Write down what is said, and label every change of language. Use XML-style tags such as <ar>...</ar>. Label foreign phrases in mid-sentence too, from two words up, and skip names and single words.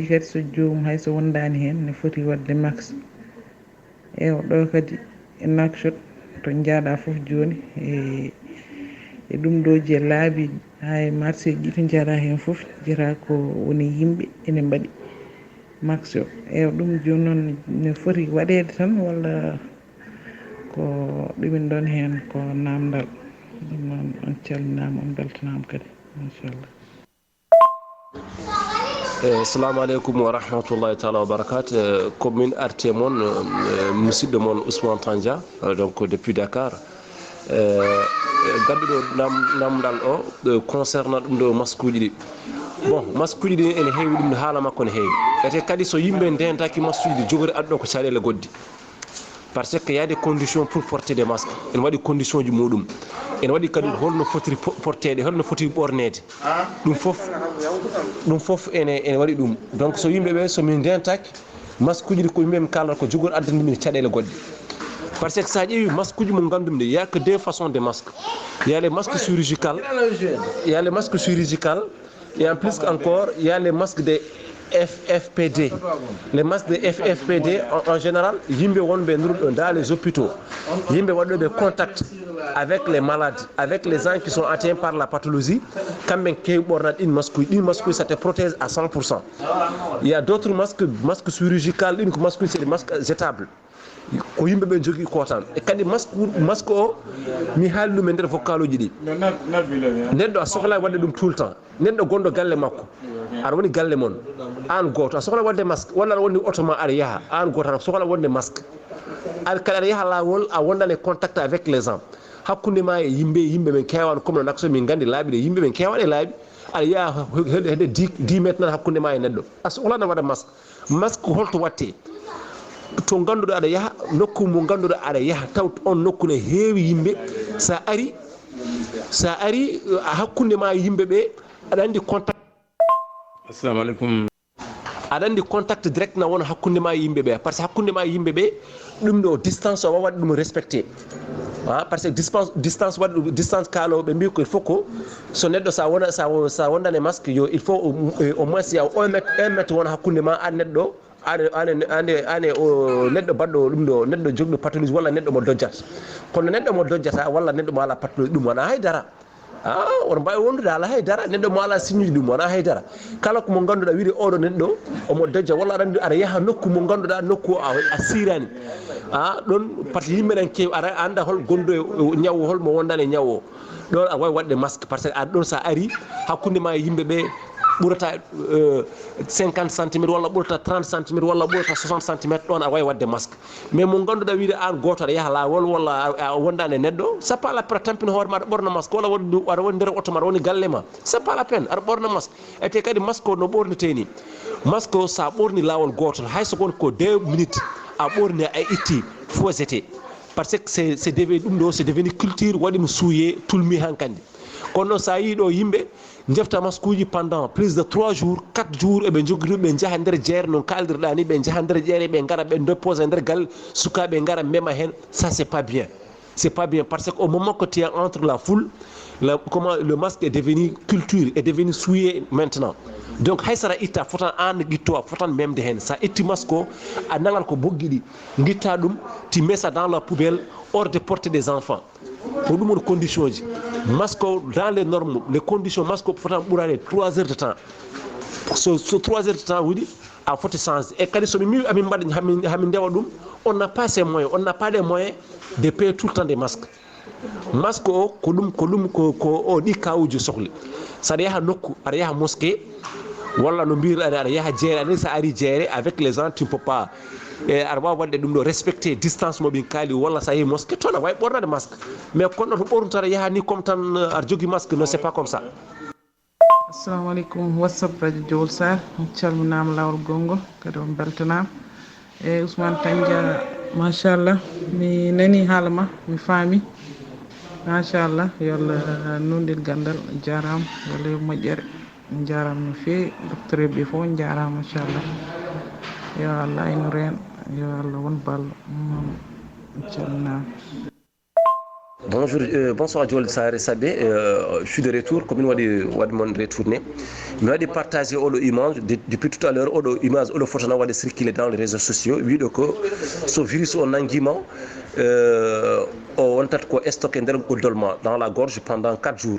<ff>kadi so jomum hayso wondani hen ne foti wadde max e ɗo kadi e nakshot to jaaɗa foof joni e ɗum ɗo je laabi ha e marché ji to jaaɗa hen foof jira ko woni yimɓe ene mbaɗi max o e ɗum joni noon ne foti waɗede tan walla ko ɗumin ɗon hen ko namdal ɗum noon on calminama on beltanama kadi inchallah.</ff> <ar>السلام عليكم ورحمة الله تعالى وبركاته.</ar> <ff>Commune arte mon musidɗo mon Ousmane Tandia donc depuis Dakar gadduɗo namdal o concernant ɗum ɗo masque uji ɗi bon masque uji ɗi ene heewi ɗum haala makko ne heewi ete kadi so yimɓe ndentaki masque uji ɗi jogori adduɗo ko caɗele goddi</ff> <fr>parce que y a des conditions pour porter des masques</fr> <ff>ene waɗi condition ji muɗum ene waɗi kadi holno foti portede holno foti ɓornede ɗum fof ene waɗi ɗum donc so yimɓeɓe somin ndentaki masque uji ɗi ko yimɓe mi kalata ko jogori addanimin caɗele godde</ff> <fr>par ce que</fr> <ff>sa ƴeewi masque uji mo gandumi nde</ff> <fr>y a que deux façons de masques il y a les masques chirurgicales et en plus encore il y a les masques de FFPD. Les masques de FFPD en général</fr> <ff>yimɓe wonɓe nduruɗo</ff> <fr>dans les hôpitaux</fr> <ff>yimɓe waɗoɓe</ff> <fr>contact avec les malades avec les gens qui sont atteints par la pathologie</fr> <ff>kamɓe kewi ɓornade ɗin masque uji</ff> <fr>ça te protège à 100%. Il y a d'autres masques chirurgicales</fr> <ff>ɗin ko masque uji</ff> <fr>c'est des masques jetables</fr> <ff>ko yimɓe ɓe jogui ko tan e kadi masque o mi haali ɗum e nder vocal uji ɗi neɗɗo a sohla wadde ɗum</ff> <fr>tout le temps</fr> <ff>neɗɗo gonɗo galle makko aɗa woni galle mon an goto a sohla wadde masque walla aɗa woni auto ma aɗa yaaha an goto aɗa sohla wadde masque aɗa kadi aɗa yaaha lawol a wondane</ff> <fr>contact avec les gens</fr> <ff>hakkude ma e yimɓe ɓen kewani comme no nakso min gandi laaɓi ɗe yimɓe ɓen kewaɗe laaɓi aɗa yaaha hedde 10 métres nan hakkude ma e neɗɗo a sohlano waɗa masque holto watte to ganduɗo aɗa yaha nokku mo ganduɗo aɗa yaha taw on nokku ne heewi yimɓe sa ari hakkunde ma yimɓeɓe aɗa andi contact.</ff> <ar>السلام عليكم.</ar> <ff>aɗa andi contact direct na wona hakkunde ma yimɓeɓe</ff> <fr>par ce que</fr> <ff>hakkunde ma yimɓeɓe ɗum ɗo distance o wawaɗ ɗum respecté</ff> <fr>par ce que</fr> <ff>distance waɗi distance kaaloɓe mbi ko</ff> <fr>il faut</fr> <ff>ko so neɗɗo sa wondane masque yo</ff> <fr>il faut au moins</fr> <ff>ya 1 mètre wona hakkude ma an neɗɗo ane o neɗɗo baɗɗo ɗum ɗo neɗɗo jogɗo patologie walla neɗɗo mo dojjata kono neɗɗo mo dojjata walla neɗɗo mo ala patologie ɗum wona haydara oɗo mbawi wondude ala haydara neɗɗo mo ala signe ɗum wona haydara kala ko mo ganduɗa wiide oɗo neɗɗo omo dojja walla aɗa yaaha nokku mo ganduɗa nokku a sirani ɗon</ff> <fr>par ce que</fr> <ff>yimɓeɗen kewi aɗa anda hol gonɗo e ñaw holmo wondani e ñaw o ɗon a wawi waɗde masque</ff> <fr>par ce que</fr> <ff>aɗa ɗon sa ari hakkude ma e yimɓeɓe ɓurata 50 centimétre walla ɓurata 30 centimétre walla ɓurata 60 centimétre ɗon a wawi wadde masque mais mo ganduɗa wiide an goto aɗa yaaha lawol walla a wondani e neɗɗo</ff> <fr>c'est pas la peine</fr> <ff>tampina hoore ma aɗa ɓorna masque walla aɗa woni nder auto ma aɗa woni galle ma</ff> <fr>c'est pas la peine</fr> <ff>aɗa ɓorna masque ete kadi masque o no ɓornete ni masque o sa ɓorni lawol gotol hayso gon ko 2 minutes a ɓorni a itti fosete</ff> <fr>par ce que c'est devenu</fr> <ff>ɗum ɗo</ff> <fr>c'est devenu culture</fr> <ff>waɗimo suuye tulmi hankkandi kono noon sa yi ɗo yimɓe jefta masque uji</ff> <fr>pendant plus de 3 jours 4 jours</fr> <ff>eɓe jogui ɗum ɓe jaaha nder jeere noon kaldirɗa ni ɓe jaaha nder jeere ɓe gara ɓe dépose nder galle sukaɓe gara mema hen</ff> <fr>ça c'est pas bien parce que au moment que tu es entre la foule comment le masque est devenu culture est devenu souillé maintenant donc</fr> <ff>hay sara itta fotan an guitto a fotan memde hen sa itti masque o a nangal ko boggi ɗi guitta</ff> <fr>ɗum tu mets ça dans la poubelle hors de portée des enfants</fr> <ff>ko ɗum woni condition ji masque o</ff> <fr>dans les normes les conditions</fr> <ff>masque o fotan ɓurade</ff> <fr>3 heures de temps</fr> <ff>so 3 heures de temps wuuɗi a foti changer e kadi somi mi amin mbaɗa hamin ndewa ɗum</ff> <fr>on n'a pas ces moyens on n'a pas les moyens de payer tout le temps des masques</fr> <ff>masque o ko o ɗi kawuji sohli saɗa yaha nokku aɗa yaha mosquée walla no mbirɗani aɗa yaha jeere ani sa ari jeere</ff> <fr>avec les gens tu ne peux pas</fr> <ff>aɗa wawi wadde ɗum ɗo respecté distance moɓin kaali walla sa yehi mosquée toon a wawi ɓornade masque mais kono to ɓornutata yaha ni comme tan aɗa jogui masque</ff> <fr>non c'est pas comme ça.</fr> <ar>السلام عليكم</ar> <ff>whatsapp radio Diol Sarr calminama lawol gongol kadi on beltanama e Ousmane Tandia machallah mi nani haala ma mi faami machallah yo Allah nondil gandal jarama yo Allah yo moƴƴere jarama no fewi docteur ɓe fof jarama machallah yo Allah aynu reen yo Allah won ballo calminama.</ff> <fr>Bonjour, bonsoir Diol Sarr Sabé, je suis de retour, comme on dit retourné. Je vais partager une image, depuis tout à l'heure, une image, une photo qui circuler dans les réseaux sociaux. Oui, donc, ce virus en engouement, on a stocké dans la gorge pendant 4 jours.</fr>